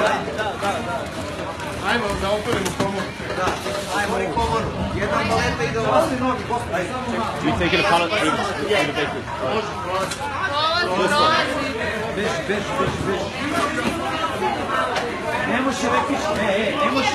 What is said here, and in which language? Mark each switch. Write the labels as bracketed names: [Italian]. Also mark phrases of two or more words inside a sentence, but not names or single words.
[Serbian] Ajmo da otvorimo komoru. Da, ajmo i komoru. Jedna paleta ide ovako. [English] We take it apart through the bakery. [Serbian] Beži. Ne može rekić, ne može.